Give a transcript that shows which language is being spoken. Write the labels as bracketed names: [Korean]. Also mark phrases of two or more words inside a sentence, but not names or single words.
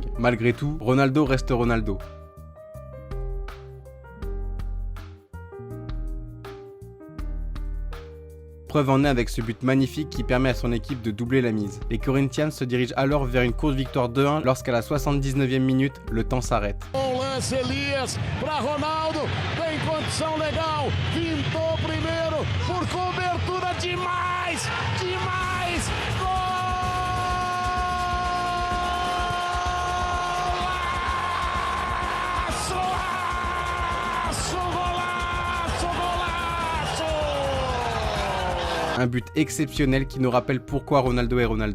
[French] Malgré tout, Ronaldo reste Ronaldo. Preuve en est avec ce but magnifique qui permet à son équipe de doubler la mise. Les Corinthians se dirigent alors vers une courte victoire 2-1 lorsqu'à la 79e minute, le temps s'arrête. [Portuguese] Lance Elias para Ronaldo, tem condição legal, pintou primeiro por cobertura demais, demais, gol! [French] Un but exceptionnel qui nous rappelle pourquoi Ronaldo est Ronaldo.